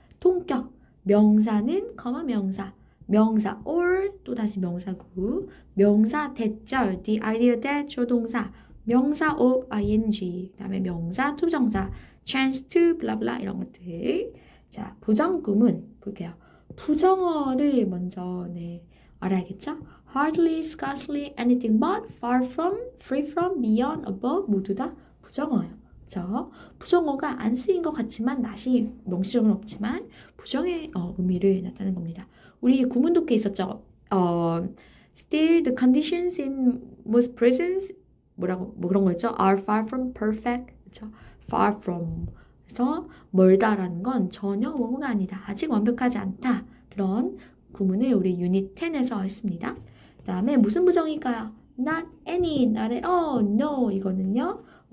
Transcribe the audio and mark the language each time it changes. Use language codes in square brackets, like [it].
[ko] 동격 명사는 명사 or 또다시 명사구 명사 대절 the idea that 조동사 명사 of ing 그 다음에 명사 투정사 chance to blah blah 이런 것들. 자, 부정구문 볼게요. 부정어를 먼저 알아야겠죠? hardly, scarcely, anything but, far from, free from, beyond, above 모두 다 부정어예요. 그렇죠? 부정어가 안 쓰인 것 같지만 낫이 명시적으로는 없지만 부정의 의미를 나타내는 겁니다. 우리 구문독해 있었죠? [en] Still the conditions in most prisons [ko] 뭐라고 그런 거 있죠? [en] are far from perfect. [ko] 그렇죠? far from 그래서 멀다라는 건 전혀 뭐뭐가 아니다. 아직 완벽하지 않다. 그런 구문을 우리 유닛 10에서 했습니다. 그 다음에 무슨 부정일까요? Not any, not at all, no 이거는요.